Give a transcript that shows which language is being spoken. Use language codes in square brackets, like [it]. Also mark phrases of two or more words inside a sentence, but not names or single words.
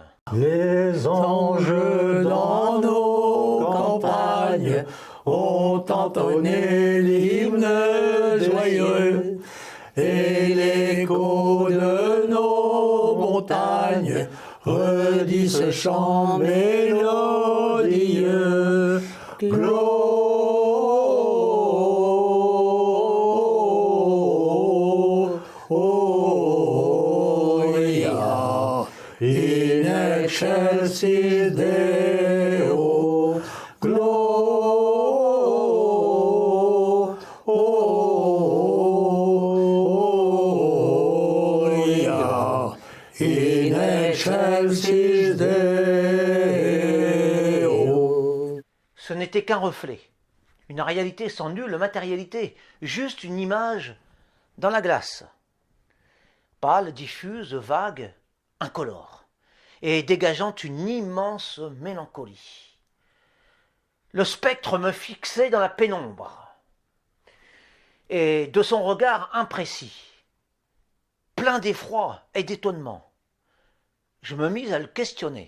[fr] Les anges dans nos campagnes ont entonné l'hymne joyeux, et l'écho de nos montagnes redit ce chant mélodieux. [la] Gloria in excelsis Deo. Gloria in excelsis Deo. [fr] Ce n'était qu'un reflet, une réalité sans nulle matérialité, juste une image dans la glace. Pâle, diffuse, vague, incolore, et dégageant une immense mélancolie. Le spectre me fixait dans la pénombre, et de son regard imprécis, plein d'effroi et d'étonnement, je me mis à le questionner.